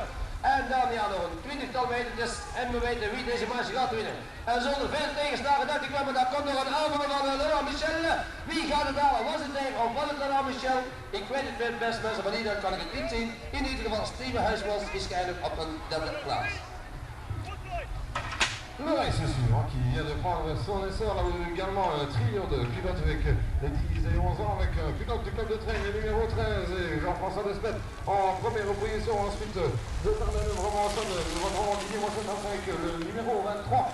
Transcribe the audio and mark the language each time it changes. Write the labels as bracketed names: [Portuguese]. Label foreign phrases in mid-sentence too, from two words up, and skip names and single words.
[Dutch] En dan ja, nog een 20-tal metertjes en we weten wie deze marge gaat winnen. En zonder veel tegenslagen dacht ik wel, maar daar komt nog een aanval van Laurent Michel. Wie gaat het halen? Was het hij of was het Laurent Michel? Ik weet het niet best mensen, maar hier kan ik het niet zien. In ieder geval Steven Huismans is eigenlijk op een derde plaats. [French] Le race suivant qui vient de prendre son essor, là où également un trio de pilotes avec les 10 et 11 ans, avec un pilote du club de Traigne, le numéro 13, et Jean-François Desmet en première position. Ensuite, de Bernard Romanson, le reprend Didier Moisson avec le numéro 23.